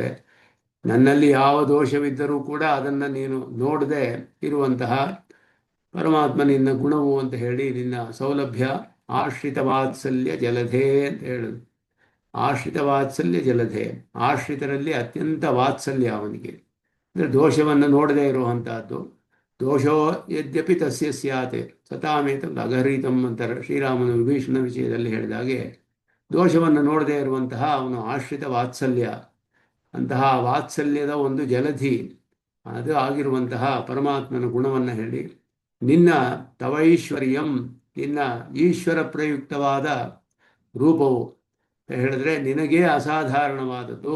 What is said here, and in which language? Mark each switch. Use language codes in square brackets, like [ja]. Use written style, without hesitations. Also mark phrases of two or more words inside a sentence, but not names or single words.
[kn] ನನ್ನಲ್ಲಿ ಯಾವ ದೋಷವಿದ್ದರೂ ಕೂಡ ಅದನ್ನು ನೀನು ನೋಡದೆ ಇರುವಂತಹ ಪರಮಾತ್ಮ ನಿನ್ನ ಗುಣವು ಅಂತ ಹೇಳಿ, ನಿನ್ನ ಸೌಲಭ್ಯ ಆಶ್ರಿತ ವಾತ್ಸಲ್ಯ ಜಲಧೆ ಅಂತ ಹೇಳುದು. ಆಶ್ರಿತ ವಾತ್ಸಲ್ಯ ಜಲಧೆ, ಆಶ್ರಿತರಲ್ಲಿ ಅತ್ಯಂತ ವಾತ್ಸಲ್ಯ ಅವನಿಗೆ, ಅಂದರೆ ದೋಷವನ್ನು ನೋಡದೇ ಇರುವಂತಹದ್ದು. [sa] ದೋಷೋ ಯದ್ಯಪಿ ತಸ್ಯ ಸ್ಯಾತ್ ಸತಾಮೇತಂ ಅಗಹರಿತಂ [kn] ಅಂತಾರೆ ಶ್ರೀರಾಮನ ವಿಭೀಷಣ ವಿಷಯದಲ್ಲಿ ಹೇಳಿದಾಗೆ, ದೋಷವನ್ನು ನೋಡದೇ ಇರುವಂತಹ ಅವನು ಆಶ್ರಿತ ವಾತ್ಸಲ್ಯ, ಅಂತಹ ವಾತ್ಸಲ್ಯದ ಒಂದು ಜಲಧಿ, ಅದು ಆಗಿರುವಂತಹ ಪರಮಾತ್ಮನ ಗುಣವನ್ನು ಹೇಳಿ, ನಿನ್ನ ತವೈಶ್ವರ್ಯಂ, ನಿನ್ನ ಈಶ್ವರ ಪ್ರಯುಕ್ತವಾದ ರೂಪವು ಹೇಳಿದ್ರೆ ನಿನಗೇ ಅಸಾಧಾರಣವಾದದ್ದು.